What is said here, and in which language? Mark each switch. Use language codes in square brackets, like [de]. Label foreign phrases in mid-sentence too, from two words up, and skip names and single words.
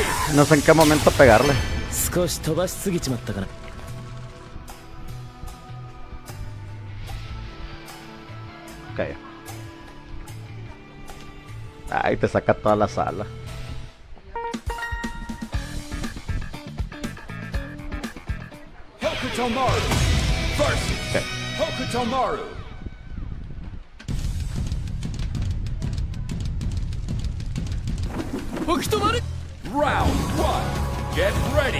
[es] No sé en qué momento pegarle. [ja] 少し飛ばしすぎちまったかな。 [es] Ok. Ay, te saca toda la sala. [en] Hokutomaru versus Okay. Hokutomaru. Round 1. Get ready.